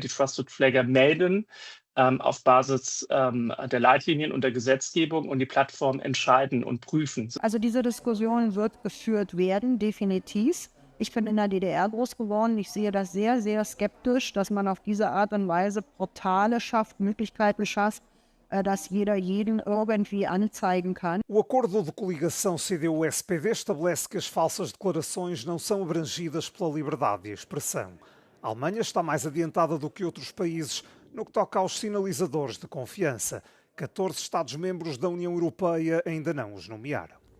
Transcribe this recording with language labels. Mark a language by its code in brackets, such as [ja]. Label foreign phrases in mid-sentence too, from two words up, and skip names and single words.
[de] Die [en] Trusted Flagger [de] melden auf Basis der Leitlinien und der Gesetzgebung und die Plattformen entscheiden und prüfen. Also diese Diskussion wird geführt werden, definitiv. Ich bin in der DDR groß geworden. Ich sehe das sehr, sehr skeptisch, dass man auf diese Art und Weise Portale schafft, Möglichkeiten schafft, dass jeder jeden irgendwie anzeigen kann. [pt] O acordo de coligação CDU-SPD estabelece que as falsas declarações não são abrangidas pela liberdade de expressão. A Alemanha está mais adiantada do que outros países no que toca aos sinalizadores de confiança. 14 Estados-membros da União Europeia ainda não os nomearam.